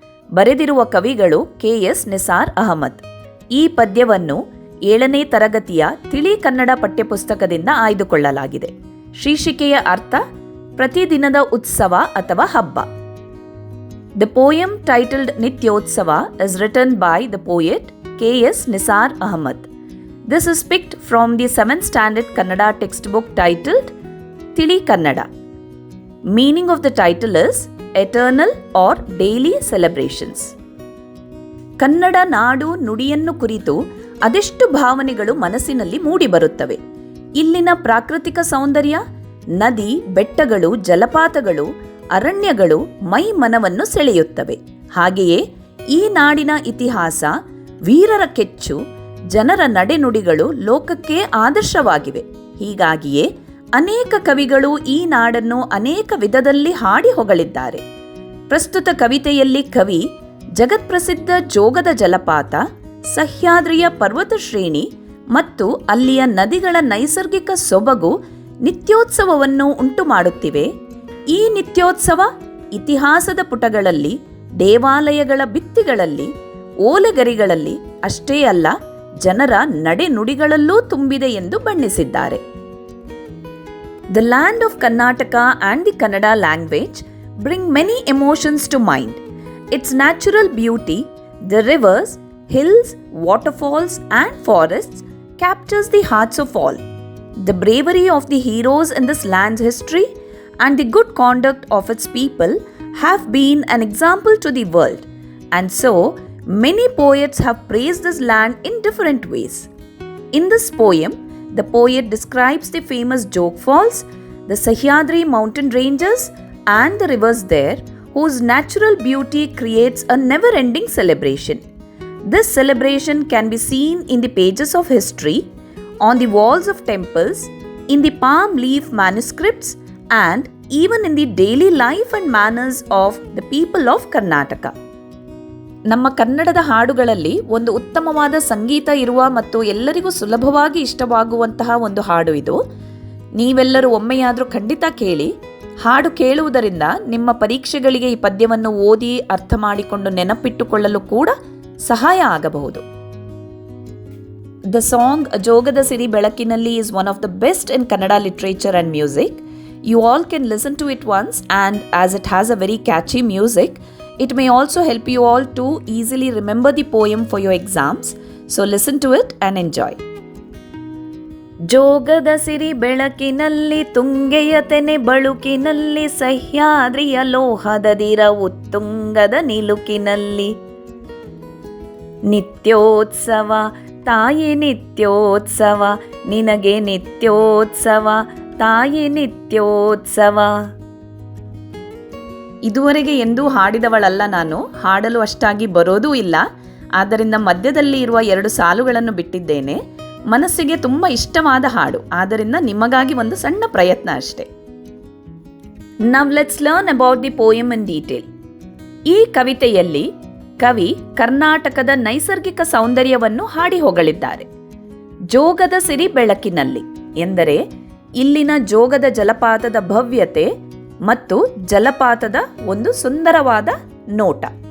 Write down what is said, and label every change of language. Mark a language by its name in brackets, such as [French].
[Kannada] ಬರೆದಿರುವ ಕವಿಗಳು KS ನಿಸಾರ್ ಅಹಮದ್. ಈ ಪದ್ಯವನ್ನು 7ನೇ ತರಗತಿಯ ತಿಳಿ ಕನ್ನಡ ಪಠ್ಯಪುಸ್ತಕದಿಂದ ಆಯ್ದುಕೊಳ್ಳಲಾಗಿದೆ. ಶೀರ್ಷಿಕೆಯ ಅರ್ಥ ಪ್ರತಿದಿನದ ಉತ್ಸವ ಅಥವಾ ಹಬ್ಬ. [English] The poem titled Nityotsava is written by the poet KS Nisar Ahmad. This is picked from the 7th standard Kannada textbook titled Tili Kannada. Meaning of the title is Eternal or Daily Celebrations. [Kannada] Kannada ನಾಡು ನುಡಿಯನ್ನು ಕುರಿತು ಅದೆಷ್ಟು ಭಾವನೆಗಳು ಮನಸ್ಸಿನಲ್ಲಿ ಮೂಡಿಬರುತ್ತವೆ. ಇಲ್ಲಿನ ಪ್ರಾಕೃತಿಕ ಸೌಂದರ್ಯ, ನದಿ, ಬೆಟ್ಟಗಳು, ಜಲಪಾತಗಳು, ಅರಣ್ಯಗಳು ಮೈ ಮನವನ್ನು ಸೆಳೆಯುತ್ತವೆ. ಹಾಗೆಯೇ ಈ ನಾಡಿನ ಇತಿಹಾಸ, ವೀರರ ಕೆಚ್ಚು, ಜನರ ನಡೆನುಡಿಗಳು ಲೋಕಕ್ಕೆ ಆದರ್ಶವಾಗಿವೆ. ಹೀಗಾಗಿಯೇ ಅನೇಕ ಕವಿಗಳು ಈ ನಾಡನ್ನು ಅನೇಕ ವಿಧದಲ್ಲಿ ಹಾಡಿ ಹೊಗಳಿದ್ದಾರೆ. ಪ್ರಸ್ತುತ ಕವಿತೆಯಲ್ಲಿ ಕವಿ ಜಗತ್ಪ್ರಸಿದ್ಧ ಜೋಗದ ಜಲಪಾತ, ಸಹ್ಯಾದ್ರಿಯ ಪರ್ವತ ಶ್ರೇಣಿ ಮತ್ತು ಅಲ್ಲಿಯ ನದಿಗಳ ನೈಸರ್ಗಿಕ ಸೊಬಗು ನಿತ್ಯೋತ್ಸವವನ್ನು ಉಂಟು ಮಾಡುತ್ತಿವೆ. ಈ ನಿತ್ಯೋತ್ಸವ ಇತಿಹಾಸದ ಪುಟಗಳಲ್ಲಿ, ದೇವಾಲಯಗಳ ಭಿತ್ತಿಗಳಲ್ಲಿ, ಓಲೆಗರಿಗಳಲ್ಲಿ ಅಷ್ಟೇ ಅಲ್ಲ, ಜನರ ನಡೆನುಡಿಗಳಲ್ಲೂ ತುಂಬಿದೆ ಎಂದು ಬಣ್ಣಿಸಿದ್ದಾರೆ. [English] The land of Karnataka and the Kannada language bring many emotions to mind. Its natural beauty, the rivers, hills, waterfalls and forests captures the hearts of all. The bravery of the heroes in this land's history and the good conduct of its people have been an example to the world, and so many poets have praised this land in different ways. In this poem, the poet describes the famous Jog Falls, the Sahyadri mountain ranges and the rivers there, whose natural beauty creates a never-ending celebration. This celebration can be seen in the pages of history, on the walls of temples, in the palm leaf manuscripts, and even in the daily life and manners of the people of Karnataka. [Kannada] ನಮ್ಮ ಕನ್ನಡದ ಹಾಡುಗಳಲ್ಲಿ ಒಂದು ಉತ್ತಮವಾದ ಸಂಗೀತ ಇರುವ ಮತ್ತು ಎಲ್ಲರಿಗೂ ಸುಲಭವಾಗಿ ಇಷ್ಟವಾಗುವಂತಹ ಒಂದು ಹಾಡು ಇದು. ನೀವೆಲ್ಲರೂ ಒಮ್ಮೆಯಾದರೂ ಖಂಡಿತ ಕೇಳಿ. ಹಾಡು ಕೇಳುವುದರಿಂದ ನಿಮ್ಮ ಪರೀಕ್ಷೆಗಳಿಗೆ ಈ ಪದ್ಯವನ್ನು ಓದಿ ಅರ್ಥ ಮಾಡಿಕೊಂಡು ನೆನಪಿಟ್ಟುಕೊಳ್ಳಲು ಕೂಡ ಸಹಾಯ ಆಗಬಹುದು. [English] The song ಜೋಗದ ಸಿರಿ ಬೆಳಕಿನಲ್ಲಿ is one of the best in Kannada literature and music. You all can listen to it once, and as it has a very catchy music, it may also help you all to easily remember the poem for your exams. So listen to it and enjoy. [Kannada] ಜೋಗದ ಸಿರಿ ಬೆಳಕಿನಲ್ಲಿ ತುಂಗೆಯ ತೆನೆ ಬಳುಕಿನಲ್ಲಿ ಸಹ್ಯಾದ್ರಿಯ ಲೋಹದದಿರ ಉತ್ತುಂಗದ ನಿಲುಕಿನಲ್ಲಿ ನಿತ್ಯೋತ್ಸವ ತಾಯಿ ನಿತ್ಯೋತ್ಸವ ನಿನಗೆ ನಿತ್ಯೋತ್ಸವ ತಾಯಿ ನಿತ್ಯೋತ್ಸವ. ಇದುವರೆಗೆ ಎಂದೂ ಹಾಡಿದವಳಲ್ಲ ನಾನು, ಹಾಡಲು ಅಷ್ಟಾಗಿ ಬರೋದೂ ಇಲ್ಲ. ಆದ್ದರಿಂದ ಮಧ್ಯದಲ್ಲಿ ಇರುವ 2 ಸಾಲುಗಳನ್ನು ಬಿಟ್ಟಿದ್ದೇನೆ. ಮನಸ್ಸಿಗೆ ತುಂಬ ಇಷ್ಟವಾದ ಹಾಡು, ಆದ್ದರಿಂದ ನಿಮಗಾಗಿ ಒಂದು ಸಣ್ಣ ಪ್ರಯತ್ನ ಅಷ್ಟೇ. [English] Now let's learn about the poem in detail. [Kannada] ಈ ಕವಿತೆಯಲ್ಲಿ ಕವಿ ಕರ್ನಾಟಕದ ನೈಸರ್ಗಿಕ ಸೌಂದರ್ಯವನ್ನು ಹಾಡಿ ಹೊಗಳಿದ್ದಾರೆ. ಜೋಗದ ಸಿರಿ ಬೆಳಕಿನಲ್ಲಿ ಎಂದರೆ ಇಲ್ಲಿನ ಜೋಗದ ಜಲಪಾತದ ಭವ್ಯತೆ ಮತ್ತು ಜಲಪಾತದ ಒಂದು ಸುಂದರವಾದ ನೋಟ.